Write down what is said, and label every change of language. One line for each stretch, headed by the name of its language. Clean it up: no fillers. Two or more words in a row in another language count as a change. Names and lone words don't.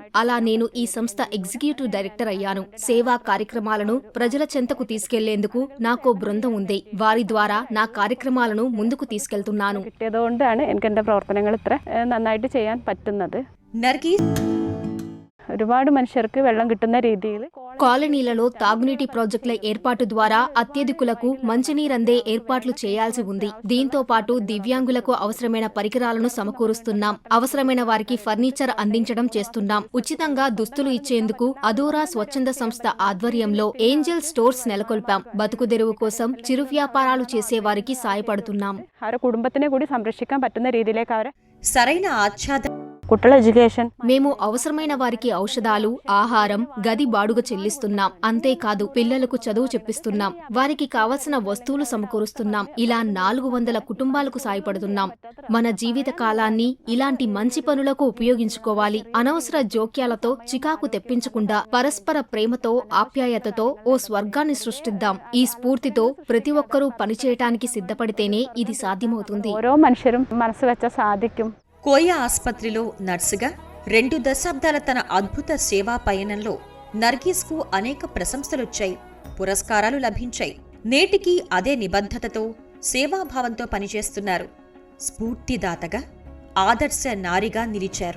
Telugu: అలా నేను ఈ సంస్థ ఎగ్జిక్యూటివ్ డైరెక్టర్ అయ్యాను. సేవా కార్యక్రమాలను ప్రజల చెంతకు తీసుకెళ్లేందుకు నాకో బృందం ఉంది. వారి ద్వారా నా కార్యక్రమాలను ముందుకు తీసుకెళ్తున్నాను.
Malayalam: പ്രവർത്തനങ്ങൾ ഇത്ര നന്നായിട്ട് ചെയ്യാൻ പറ്റുന്നത്.
Telugu: నర్గీస్
Malayalam: ഒരുപാട് മനുഷ്യർക്ക് വെള്ളം കിട്ടുന്ന രീതിയിൽ
Telugu: కాలనీలలో తాగునీటి ప్రాజెక్టుల ఏర్పాటు ద్వారా అత్యధికులకు మంచినీరందే ఏర్పాట్లు చేయాల్సి ఉంది. దీంతో పాటు దివ్యాంగులకు అవసరమైన పరికరాలను సమకూరుస్తున్నాం. అవసరమైన వారికి ఫర్నిచర్ అందించడం చేస్తున్నాం. ఉచితంగా దుస్తులు ఇచ్చేందుకు అదోరా స్వచ్ఛంద సంస్థ ఆధ్వర్యంలో ఏంజల్ స్టోర్స్ నెలకొల్పాం. బతుకుదెరువు కోసం చిరు వ్యాపారాలు చేసే వారికి సాయపడుతున్నాం.
Malayalam: അവരുടെ കുടുംബത്തിനെ കൂടി സംരക്ഷിക്കാൻ പറ്റുന്ന രീതിയിലേക്ക് അവരെ
Telugu: సరైన ఆచ్ఛాద
Malayalam: കുട്ടികളുടെ എഡ്യൂക്കേഷൻ
Telugu: మేము అవసరమైన వారికి ఔషధాలు, ఆహారం, గది బాడుగ చెల్లిస్తున్నాం. అంతేకాదు పిల్లలకు చదువు చెప్పిస్తున్నాం. వారికి కావలసిన వస్తువులు సమకూరుస్తున్నాం. ఇలా 400 కుటుంబాలకు సాయపడుతున్నాం. మన జీవిత కాలాన్ని ఇలాంటి మంచి పనులకు ఉపయోగించుకోవాలి. అనవసర జోక్యాలతో చికాకు తెప్పించకుండా పరస్పర ప్రేమతో, ఆప్యాయతతో ఓ స్వర్గాన్ని సృష్టిద్దాం. ఈ స్ఫూర్తితో ప్రతి ఒక్కరూ పనిచేయటానికి సిద్ధపడితేనే ఇది సాధ్యమవుతుంది.
Malayalam: ഓരോ മനുഷ്യരും മനസ്സ് വെച്ചാൽ സാധിക്കും.
Telugu: కోయ ఆసుపత్రిలో నర్సుగా 2 దశాబ్దాల తన అద్భుత సేవా పయనంలో నర్గీస్కు అనేక ప్రశంసలొచ్చాయి, పురస్కారాలు లభించాయి. నేటికి అదే నిబద్ధతతో, సేవాభావంతో పనిచేస్తున్నారు. స్ఫూర్తిదాతగా, ఆదర్శ నారిగా నిలిచారు.